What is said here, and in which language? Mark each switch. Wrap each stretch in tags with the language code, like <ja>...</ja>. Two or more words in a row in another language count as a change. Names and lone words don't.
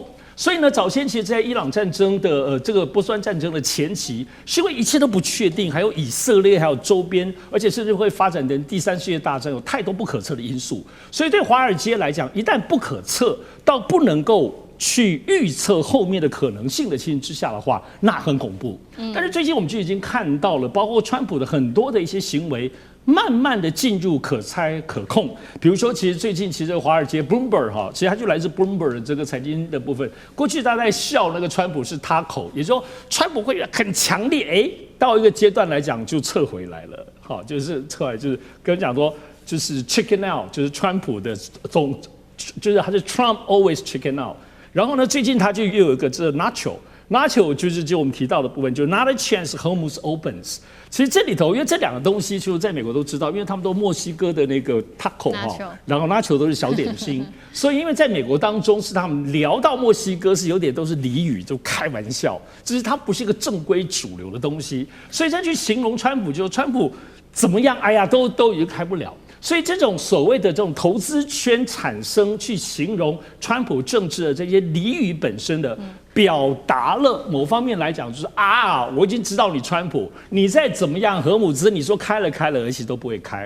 <zh>所以呢，早先其實，在伊朗戰爭的這個波斯灣戰爭的前期，是因為一切都不確定，還有以色列，還有周邊，而且甚至會發展成第3世界大戰，有太多不可測的因素。所以對華爾街來講，一旦不可測到不能夠去預測後面的可能性的情形之下的話，那很恐怖。但是最近我们就已經看到了，包括川普的很多的一些行為，慢慢的進入可猜可控。比如說，其實最近其實華爾街 Bloomberg 其實它就來自 Bloomberg 的這個財經的部分。過去大家在笑那個川普是他口，也就是說川普會很強烈，到一個階段來講就撤回來了。好，就是撤回來，就是跟人講說，就是</zh> <en>chicken out，</en> <zh>就是川普的就是他是</zh> <en>Trump always chicken out。</en> <zh>然後呢，最近他就又有一個這 Nacho 就是我們提到的部分，就是</zh> <en>Not a chance Hormuz opens。</en> <zh>其實這裡頭，因為這兩個東西，其實在美國都知道，因為他們都墨西哥的那個 taco 然後 Nacho 都是小點心，所以因為在美國當中是他們聊到墨西哥是有點都是俚語，就開玩笑，就是它不是一個正規主流的東西，所以再去形容川普，就是川普怎麼樣，哎呀，都已經開不了。所以這種所謂的這種投資圈產生去形容川普政治的這些俚語本身的表達了某方面來講，就是我已經知道你川普，你再怎麼樣荷姆茲，你說開了，而且都不會開。</zh>